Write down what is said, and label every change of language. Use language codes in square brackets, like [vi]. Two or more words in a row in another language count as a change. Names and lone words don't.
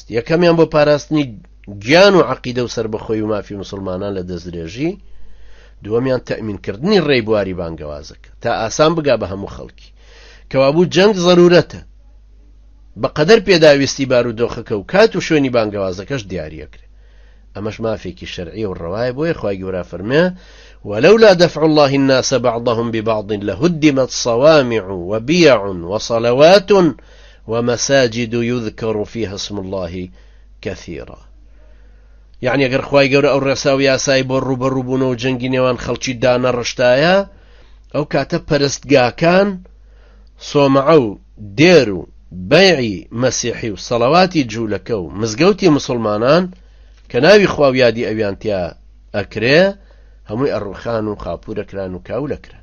[ckb] یەکەمیان بۆ پاراستنی گیان و عەقیدە و سەربەخۆی و مافی مسلمانان لە دەستدرێژی، دووەمیان تەئمینکردنی ڕێبواری بانگەوازەکە تا ئاسان بگا بە هەموو خەڵکی. کەوابوو جەنگ ضرورەتە، بەقەدەر پێداویستی بارودۆخەکە و کات و شوێنی بانگەوازەکەش دیاریەکرێ. ئەمەش مافێکی شەرعی و ڕەوایە، بۆیە خوای گەورە فەرمێ [ar] ولولا دفع الله الناس بعضهم ببعض لهدمت صوامع وبيع وصلوات ومساجد يذكر فيها اسم الله كثيرا. [ckb] يعني اگر خوای گەورە ئەو ڕێسا و یاسای بۆ ڕوبەڕووبوون و جەنگی نێوان خەڵکی دانە ڕشتایە، ئەو کاتە پەرستگاکان سۆمعە و دێر و بەیعی مەسیحی و سەڵەواتی جوولەکە و مزگەوتی مسلمانان کە ناوی خوا و یادی ئەویان تیا ئەکرێ، هەمووی ئەڕوخان و خاپورەکران و کاولەکران.